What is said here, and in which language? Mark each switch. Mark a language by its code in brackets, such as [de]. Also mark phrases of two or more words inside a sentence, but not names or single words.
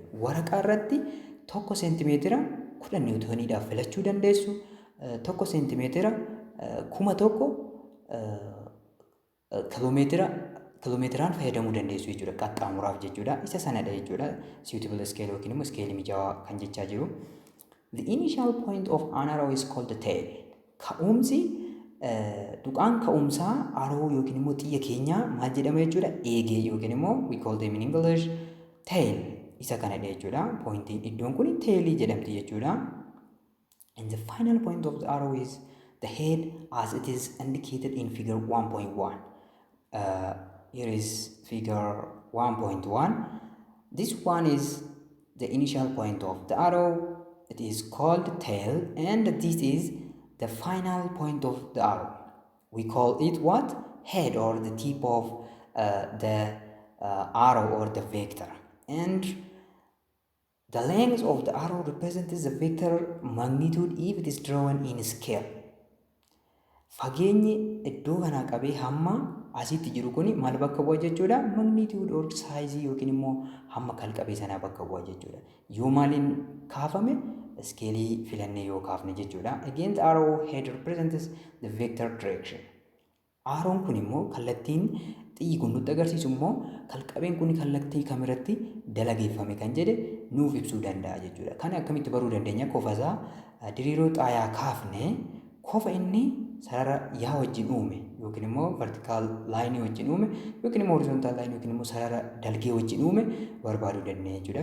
[om] Waraqaa irratti 1 seentimeetira 10 niwutoniidhaaf filachuu dandeessu. 1 seentimeetira 1000 kiloomeetiraan fayyadamuu dandeessu jechuudha. Qaxxaamuraaf jechuudha. Isa sanadha jechuudha. [en] Suitable scale [om] yookiin immoo iskeelii mijaawaa kan jechaa jiru. [en] The initial point of an arrow is called the tail. [om] Ka'umsi tuqaan ka'umsaa arrow yookiin immoo xiyya keenyaa maal jedhama jechuudha? Eegee yookiin immoo [en] we call them in English tail. [om] Isa kanadha jechuudha. Pointiin iddoon kun tailii jedhamti jechuudha. [en] And the final point of the arrow is the head as it is indicated in figure 1.1. Here is figure 1.1. This one is the initial point of the arrow. It is called tail, and this is the final point of the arrow. We call it what? Head, or the tip of the arrow or the vector. And the length of the arrow represents the vector magnitude if it is drawn in scale. [om] Fageenyi iddoo kana qabee hamma asitti jiru kuni maal bakka bu'a jechuudha? [en] Magnitude or size [om] yookiin immoo hamma kalqabee sanaa bakka bu'a jechuudha. Yoo maaliin kaafame iskeelii filannee yoo kaafne jechuudha. [en] Again the arrow head represents the vector direction. [om] Arrown kun immoo kallattiin xiyyi kun nutti agarsiisu immoo kalqabeen kun kallattii kamirratti dalageeffame kan jedhe nuuf ibsuu danda'a jechuudha. Kana akkamitti baruu dandeenya? Kofasaa diriiroo xaayaa kaafne kofa inni sarara yaa wajjin uume yookiin immoo [en] vertical line [om] wajjin uume yookiin immoo [en] horizontal line [om] yookiin immoo sarara dalgee wajjin uume barbaaduu dandeenya jechuudha.